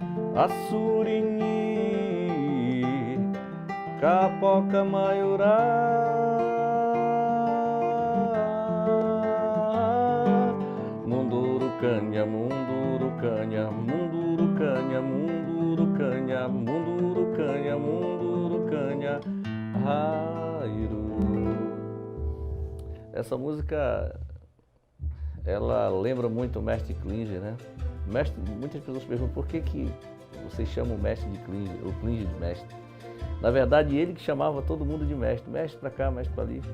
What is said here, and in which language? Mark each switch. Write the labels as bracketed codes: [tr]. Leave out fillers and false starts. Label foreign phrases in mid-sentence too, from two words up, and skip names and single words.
[pt] Assurini, Capoca Maiorá, Mundurucanha, Mundurucanha, Mundurucanha, Mundurucanha, Mundurucanha, Mundurucanha, Rairu. Essa música, ela lembra muito o mestre Klinger, né? Muitas pessoas perguntam por que vocês chamam o mestre de Klinger, o Klinger de mestre. Na verdade, ele que chamava todo mundo de mestre, mestre para cá, mestre para ali.